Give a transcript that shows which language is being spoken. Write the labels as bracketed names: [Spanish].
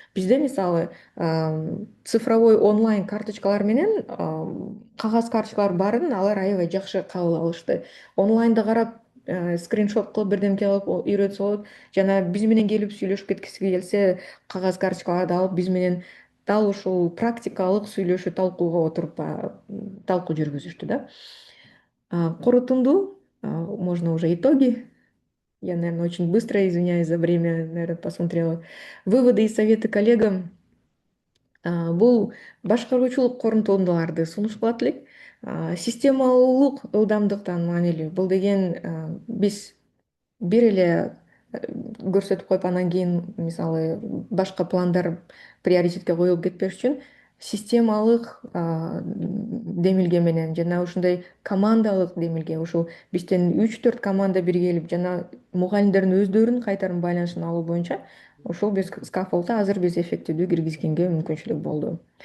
[Kyrgyz] Бизде мисалы цифровой онлайн карточкалар менен кагаз карточкалар барын алар аябай жакшы кабыл алышты. Онлайнда карап скриншот кылып бирдемке кылып үйрөтсө болот. Жана биз менен келип сүйлөшүп кеткиси келсе, кагаз карточкаларды алып биз менен дал ушул практикалык сүйлөшүү талкууга отуруп талкуу жүргүзүштү да. Корутунду, [Russian] можно уже итоги. Я, наверное, очень быстро, извиняюсь за время, наверное, посмотрела. Выводы и советы коллегам. [Kyrgyz] Бул башкаруучулук корутундуларды сунуш кылат элек. Системалуулук ылдамдыктан маанилүү. Бул деген биз бир эле көрсөтүп коюп анан кийин мисалы башка пландар приоритетке коюлуп кетпеш үчүн системалык демилге менен жана ушундай командалык демилге ушул бизден 3-4 команда биргелип жана мугалимдердин өздөрүнүн кайтарым байланышын алуу боюнча ушул биз скаффолдто азыр биз эффективдүү киргизгенге мүмкүнчүлүк болду.